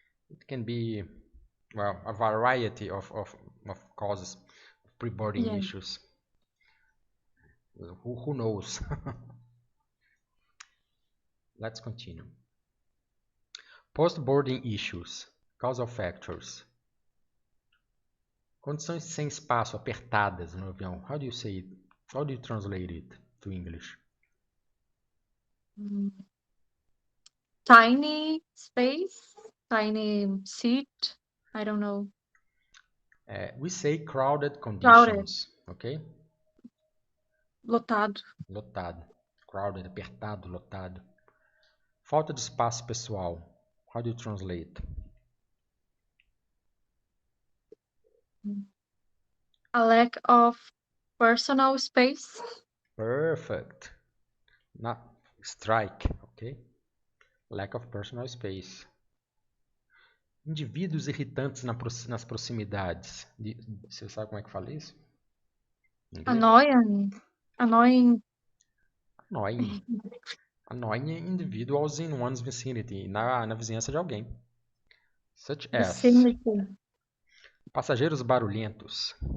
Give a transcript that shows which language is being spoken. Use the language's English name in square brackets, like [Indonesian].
[English] It can be, well, a variety of of causes of pre-boarding Yeah. issues. Who knows? Let's continue. Post-boarding issues, causal factors. [Portuguese] Condições sem espaço, apertadas no avião. [English] How do you say it? How do you translate it to English? Tiny space, tiny seat. I don't know. We say crowded conditions, ok? [Portuguese] Lotado. Lotado. Crowded, apertado, lotado. Falta de espaço pessoal. [English] How do you translate? A lack of personal space. Perfect. Not strike, ok? Lack of personal space. [Portuguese] Indivíduos irritantes nas proximidades. Você sabe como é que fala isso? Em inglês? [English] Annoying. Annoying. Annoying individuals in one's vicinity. [Portuguese] Na vizinhança de alguém. [English] Such as Vicinity. [Portuguese] passageiros barulhentos.